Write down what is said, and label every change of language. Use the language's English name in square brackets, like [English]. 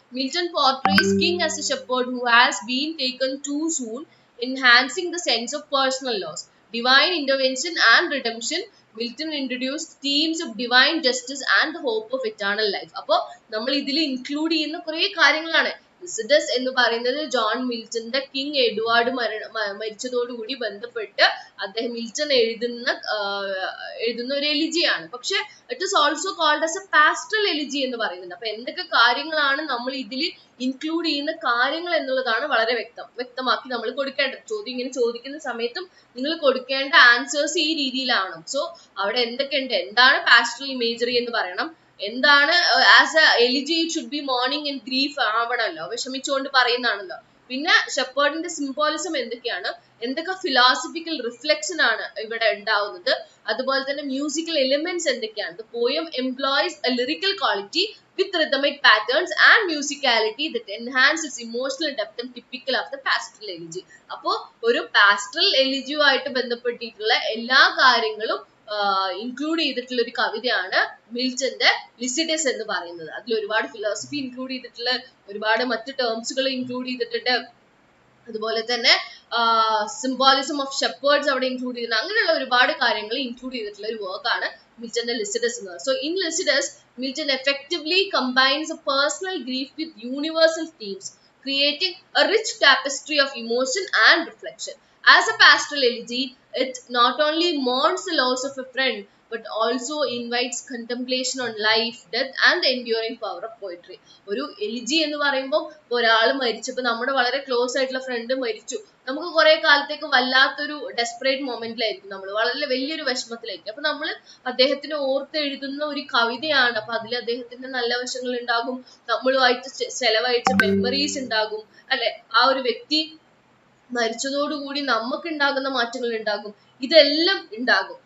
[English] Milton portrays king as a shepherd who has been taken too soon, enhancing the sense of personal loss, divine intervention and redemption. Milton introduced themes of divine justice and the hope of eternal life. [Malayalam] അപ്പോൾ നമ്മൾ ഇതിൽ include ചെയ്യുന്ന കുറേ കാര്യങ്ങളാണ്. Lycidas എന്ന് പറയുന്നത് John മിൽട്ടന്റെ king Edward മരിച്ചതോടുകൂടി ബന്ധപ്പെട്ട് അദ്ദേഹം മിൽട്ടൺ എഴുതുന്ന ഒരു എലിജിയാണ്. [English] പക്ഷെ it is also called as a pastoral elegy [Malayalam] എന്ന് പറയുന്നുണ്ട്. അപ്പൊ എന്തൊക്കെ കാര്യങ്ങളാണ് നമ്മൾ ഇതിൽ ഇൻക്ലൂഡ് ചെയ്യുന്ന കാര്യങ്ങൾ എന്നുള്ളതാണ് വളരെ വ്യക്തമാക്കി നമ്മൾ കൊടുക്കേണ്ടത്. ചോദ്യം ഇങ്ങനെ ചോദിക്കുന്ന സമയത്തും നിങ്ങൾ കൊടുക്കേണ്ട ആൻസേഴ്സ് ഈ രീതിയിലാണ്. സോ അവിടെ എന്തൊക്കെയുണ്ട്? എന്താണ് പാസ്റ്ററൽ ഇമേജറി എന്ന് പറയണം. എന്താണ് [English] as a elegy it should be mourning and grief [Malayalam] ആവണമല്ലോ, വിഷമിച്ചുകൊണ്ട് പറയുന്നതാണല്ലോ. പിന്നെ ഷെപ്പേർഡിന്റെ സിംബോളിസം എന്തൊക്കെയാണ്, എന്തൊക്കെ ഫിലോസഫിക്കൽ റിഫ്ലക്ഷൻ ആണ് ഇവിടെ ഉണ്ടാവുന്നത്, അതുപോലെ തന്നെ മ്യൂസിക്കൽ എലിമെന്റ്സ് എന്തൊക്കെയാണ്. [English] The poem employs a lyrical quality with rhythmic patterns and musicality that enhance its emotional depth and typical of the pastoral elegy. [Malayalam] അപ്പോൾ ഒരു പാസ്റ്ററൽ എലിജിയുമായിട്ട് ബന്ധപ്പെട്ടിട്ടുള്ള എല്ലാ കാര്യങ്ങളും ഇൻക്ലൂഡ് ചെയ്തിട്ടുള്ള ഒരു കവിതയാണ് മിൽട്ടന്റെ ലിസിഡസ് എന്ന് പറയുന്നത്. അതിൽ ഒരുപാട് ഫിലോസഫി ഇൻക്ലൂഡ് ചെയ്തിട്ടുള്ള, ഒരുപാട് മറ്റ് ടേംസുകൾ ഇൻക്ലൂഡ് ചെയ്തിട്ടുണ്ട്, അതുപോലെ തന്നെ സിംബോളിസം ഓഫ് ഷെപ്പേർഡ്സ് അവിടെ ഇൻക്ലൂഡ് ചെയ്തിട്ടുണ്ട്. അങ്ങനെയുള്ള ഒരുപാട് കാര്യങ്ങൾ ഇൻക്ലൂഡ് ചെയ്തിട്ടുള്ള ഒരു വർക്കാണ് മിൽട്ടന്റെ ലിസിഡസ് എന്ന് പറയുന്നത്. [English] So in Lycidas Milton effectively combines a personal grief with universal themes, creating a rich tapestry of emotion and reflection. As a pastoral elegy, it not only mourns the loss of a friend, but also invites contemplation on life, death and the enduring power of poetry. [Malayalam] ഒരു elegy എന്ന് പറയുമ്പോൾ ഒരാൾ മരിച്ചപ്പോൾ നമ്മുടെ വളരെ close ആയിട്ടുള്ള front മരിച്ചു, നമുക്ക് കുറെ കാലത്തേക്ക് വല്ലാത്തൊരു ഡെസ്പറേറ്റ് മൊമെന്റിലായിരിക്കും, നമ്മൾ വളരെ വലിയൊരു വിഷമത്തിലായിരിക്കും. അപ്പൊ നമ്മൾ അദ്ദേഹത്തിന് ഓർത്ത് എഴുതുന്ന ഒരു കവിതയാണ്. അപ്പൊ അതിൽ അദ്ദേഹത്തിന്റെ നല്ല വശങ്ങൾ ഉണ്ടാകും, നമ്മളുമായിട്ട് ചെലവഴിച്ച മെമ്മറീസ് ഉണ്ടാകും അല്ലെ, ആ ഒരു വ്യക്തി മരിച്ചതോടുകൂടി നമുക്ക് ഉണ്ടാകുന്ന മാറ്റങ്ങൾ ഉണ്ടാകും, ഇതെല്ലാം ഉണ്ടാകും.